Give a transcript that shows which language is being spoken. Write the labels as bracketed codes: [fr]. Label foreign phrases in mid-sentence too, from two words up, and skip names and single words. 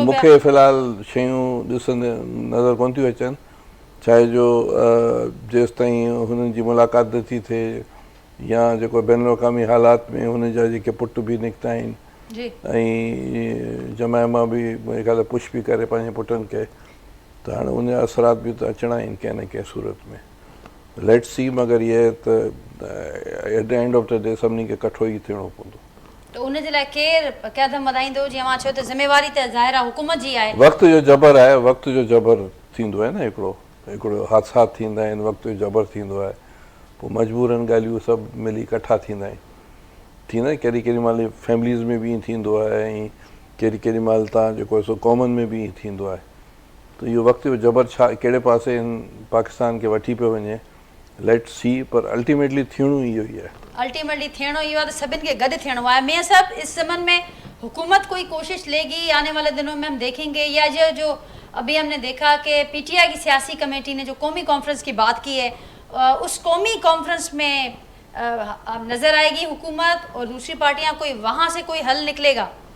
[sd] मूंखे फ़िलहाल शयूं ॾिसंदे नज़र कोन थियूं अचनि छा जो जेसि ताईं हुननि जी मुलाक़ात नथी थिए या जेको बैनुल अक़वामी हालात में हुन जा जेके पुट बि निकिता आहिनि जी ऐं जमायमा बि मुंहिंजे ख़्याल पुश बि करे पंहिंजे पुटनि खे त हाणे उनजा असरात बि त अचणा आहिनि कंहिं न कंहिं सूरत में लेट सी मगर इहे त [en] at the end of the day [sd] सभिनी खे कठो ई थियणो पवंदो त उनजे लाइ केरु क़दम वधाईंदो जीअं मां चयो त ज़िमेवारी त ज़ाहिर आहे हुकूमत जी आहे वक़्त जो जबर आहे वक़्त जो जबर थींदो आहे न हिकिड़ो हादसात थींदा आहिनि वक़्त जो जबर थींदो आहे पोइ मजबूरनि ॻाल्हियूं सभु मिली इकठा थींदा आहिनि थींदा केॾी केॾी महिल फैमिलीज़ में बि ईअं थींदो आहे ऐं केॾी महिल तव्हां जेको आहे सो क़ौमनि में बि ईअं थींदो आहे त इहो वक़्त जो जबर छा कहिड़े पासे पाकिस्तान खे वठी पियो वञे लेट सी पर अल्टीमेटली थियणो इहो ई आहे अल्टीमेटली थियणो इहो आहे त सभिनि खे गॾु थियणो आहे [hi] मियां साहब इस ज़मन में हुकूमत कोई कोशिश लेगी आने वाले दिनों में हम देखेंगे या जो अभी हमने देखा कि पीटीआई की सियासी कमेटी ने जो कौमी कॉन्फ्रेंस की बात की है उस कौमी कॉन्फ्रेंस में नज़र आएगी हुकूमत और दूसरी पार्टियां कोई वहाँ से कोई हल निकलेगा